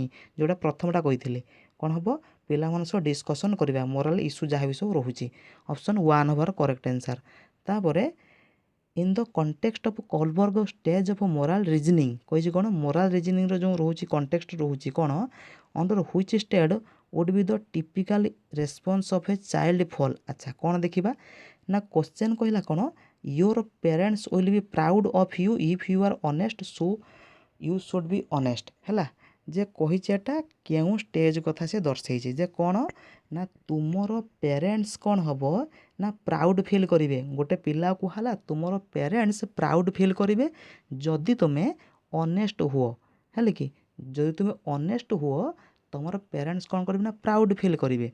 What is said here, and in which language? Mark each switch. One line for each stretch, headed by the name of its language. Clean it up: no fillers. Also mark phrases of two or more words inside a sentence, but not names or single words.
Odia: ଯେଉଁଟା ପ୍ରଥମଟା କହିଥିଲି କ'ଣ ହେବ ପିଲାମାନଙ୍କ ସହ ଡିସ୍କସନ୍ କରିବା
English: moral issue
Odia: ଯାହା ବି ସବୁ ରହୁଛି, ଅପସନ୍ 1 ହେବାର
English: correct answer.
Odia: ତାପରେ
English: in the context of Kohlberg stage of moral reasoning,
Odia: କହିଛି କ'ଣ
English: moral reasoningର
Odia: ଯେଉଁ ରହୁଛି କଣ୍ଟେକ୍ସଟ ରହୁଛି କ'ଣ
English: under which stage would be the typical response of a child fall।
Odia: ଆଚ୍ଛା କ'ଣ ଦେଖିବା ନା କ୍ୱେଶ୍ଚନ୍ କହିଲା କ'ଣ
English: your parents will be proud of you if you are honest so you should be honest
Odia: ହେଲା। ଯେ କହିଛି ଏଟା କେଉଁ ଷ୍ଟେଜ୍ କଥା ସେ ଦର୍ଶେଇଛି ଯେ କ'ଣ ନା ତୁମର ପ୍ୟାରେଣ୍ଟସ୍ କ'ଣ ହେବ ନା
English: proud feel
Odia: କରିବେ, ଗୋଟେ ପିଲାକୁ ହେଲା ତୁମର ପ୍ୟାରେଣ୍ଟସ୍
English: proud feel
Odia: କରିବେ ଯଦି ତୁମେ ଅନେଷ୍ଟ ହୁଅ ହେଲେ କି, ଯଦି ତୁମେ ଅନେଷ୍ଟ ହୁଅ ତୁମର ପ୍ୟାରେଣ୍ଟସ୍ କ'ଣ କରିବେ ନା
English: proud feel
Odia: କରିବେ।